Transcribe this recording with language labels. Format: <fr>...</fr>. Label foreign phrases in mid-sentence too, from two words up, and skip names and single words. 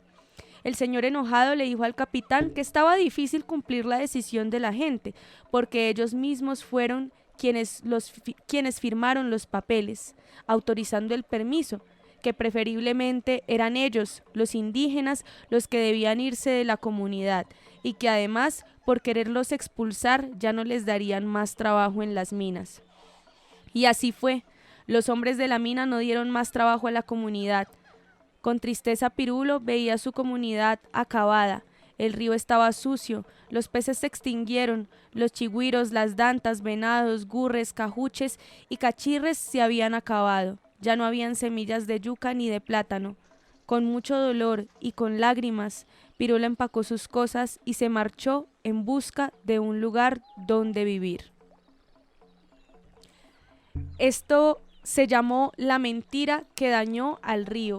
<es>El señor enojado le dijo al capitán que estaba difícil cumplir la decisión de la gente porque ellos mismos fueron quienes firmaron los papeles autorizando el permiso, que preferiblemente eran ellos, los indígenas, los que debían irse de la comunidad y que además, por quererlos expulsar, ya no les darían más trabajo en las minas. Y así fue. Los hombres de la mina no dieron más trabajo a la comunidad. Con tristeza Pirulo veía su comunidad acabada. El río estaba sucio, los peces se extinguieron, los chigüiros, las dantas, venados, gurres, cajuches y cachirres se habían acabado. Ya no habían semillas de yuca ni de plátano. Con mucho dolor y con lágrimas, Pirulo empacó sus cosas y se marchó en busca de un lugar donde vivir. Esto se llamó La mentira que dañó al río.</es>